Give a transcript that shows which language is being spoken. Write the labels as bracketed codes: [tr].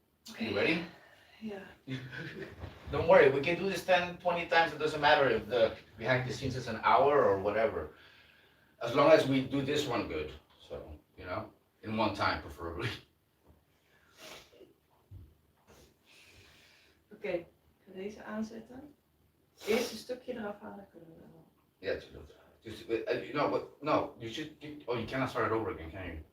[en] Okay. You ready? Yeah. Don't worry, we can do this 10, 20 times. It doesn't matter if the behind the scenes is an hour or whatever. As long as we do this one good. So, in one time preferably. [nl] Oké, ik ga deze aanzetten. Eerst een stukje eraf halen kunnen we wel. [en] Yeah, just, no, you should, you cannot start it over again, can you?